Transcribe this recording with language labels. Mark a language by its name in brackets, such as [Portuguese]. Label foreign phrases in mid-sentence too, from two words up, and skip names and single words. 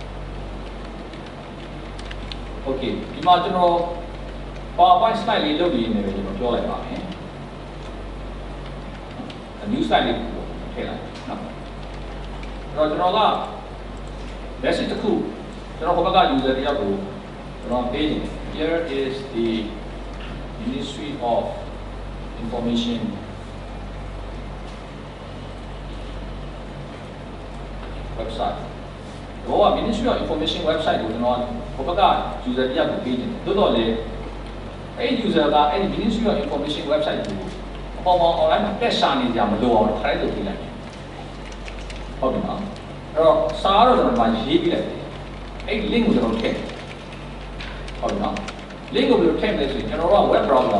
[Burmese] Okay ဒီမှာကျွန်တော် PowerPoint slide လေးလုပ်ပြီးနေတယ်ကျွန်တော်ပြောလိုက်ပါမယ် ။ [English] new slide [Burmese] လေးကိုထည့်လိုက်နော်။အဲ့တော့ကျွန်တော်က message တစ်ခုကျွန်တော်ဟိုဘက်က user တယောက်ကိုကျွန်တော်ပေးနေ [English] here is the Ministry of Information website [Burmese] ဘောက Ministry [English] of Information website [Burmese] ကိုကျွန်တော်ဟိုဘက်က user တယောက်ကိုပေးနေတယ်တိုးတော့လေအဲ့ user ကအဲ့ဒီ [English] Ministry of Information website [Burmese] ကိုအပေါ်မှာ online မှာတက်ရှာနေကြမလို့အောင်ထိုင်လို့ပေးလိုက်တယ်ဟုတ်ပြီ နော်အဲ့တော့စာတော့ကျွန်တော်မှရေးပြလိုက်တယ်အဲ့ link ကိုကျွန်တော်ထည့်ဟုတ်ပြီနော် link ကိုဘယ်လိုထည့်မလဲဆိုရင်ကျွန်တော်တို့က [English] web browser [Burmese] ကို